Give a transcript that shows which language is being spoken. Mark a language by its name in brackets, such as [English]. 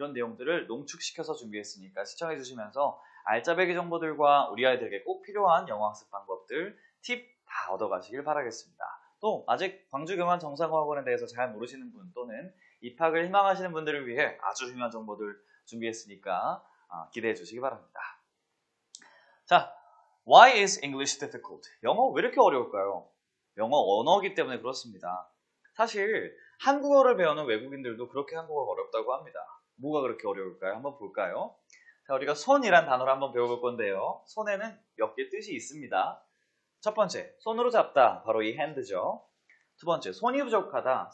[Korean] 이런 내용들을 농축시켜서 준비했으니까 시청해 주시면서 알짜배기 정보들과 우리 아이들에게 꼭 필요한 영어 학습 방법들, 팁 다 얻어가시길 바라겠습니다. 또 아직 광주경환정상화학원에 대해서 잘 모르시는 분 또는 입학을 희망하시는 분들을 위해 아주 중요한 정보들 준비했으니까 기대해 주시기 바랍니다. [English] 자, Why is English difficult? [Korean] 영어 왜 이렇게 어려울까요? 영어 언어이기 때문에 그렇습니다. 사실 한국어를 배우는 외국인들도 그렇게 한국어가 어렵다고 합니다. 뭐가 그렇게 어려울까요? 한번 볼까요? 자, 우리가 손이란 단어를 한번 배워볼 건데요. 손에는 몇 개 뜻이 있습니다. 첫 번째, 손으로 잡다. 바로 이 핸드죠. 두 번째, 손이 부족하다.